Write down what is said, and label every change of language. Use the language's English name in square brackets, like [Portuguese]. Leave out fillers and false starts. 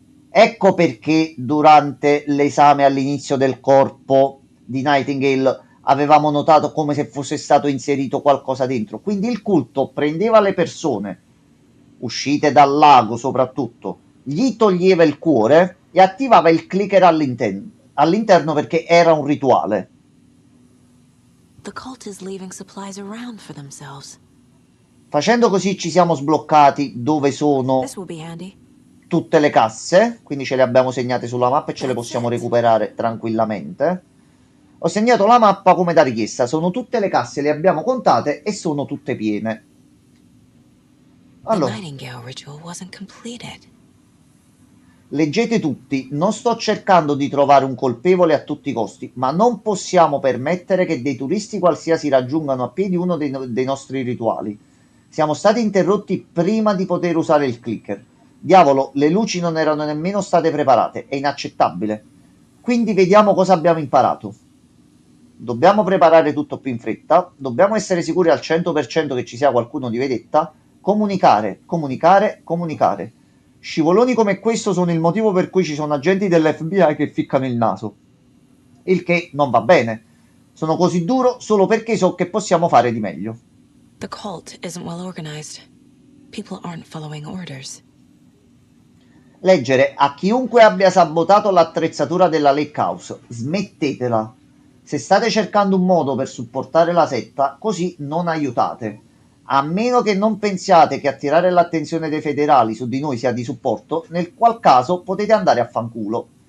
[Italian] Ecco perché durante l'esame all'inizio del corpo di Nightingale avevamo notato come se fosse stato inserito qualcosa dentro. Quindi il culto prendeva le persone, uscite dal lago soprattutto, gli toglieva il cuore e attivava il clicker all'interno perché era un rituale. [English] The cult is leaving supplies around for themselves. [Italian] Facendo così ci siamo sbloccati dove sono [English] This will be handy. [Italian] tutte le casse, quindi ce le abbiamo segnate sulla mappa e ce le possiamo recuperare tranquillamente. Ho segnato la mappa come da richiesta, sono tutte le casse, le abbiamo contate e sono tutte piene. [English] The [Italian] Allora, [English] Nightingale ritual wasn't completed. [Italian] leggete tutti, non sto cercando di trovare un colpevole a tutti i costi, ma non possiamo permettere che dei turisti qualsiasi raggiungano a piedi uno dei nostri rituali. Siamo stati interrotti prima di poter usare il clicker. Diavolo, le luci non erano nemmeno state preparate, è inaccettabile. Quindi vediamo cosa abbiamo imparato. Dobbiamo preparare tutto più in fretta, dobbiamo essere sicuri al 100% che ci sia qualcuno di vedetta, comunicare, comunicare, comunicare. Scivoloni come questo sono il motivo per cui ci sono agenti dell'FBI che ficcano il naso. Il che non va bene. Sono così duro solo perché so che possiamo fare di meglio. [English] The cult isn't well organized. People aren't following orders. [Italian] Leggere a chiunque abbia sabotato l'attrezzatura della Lake House. Smettetela. Se state cercando un modo per supportare la setta, così non aiutate. A meno che non pensiate che attirare l'attenzione dei federali su di noi sia di supporto, nel qual caso potete andare a fanculo.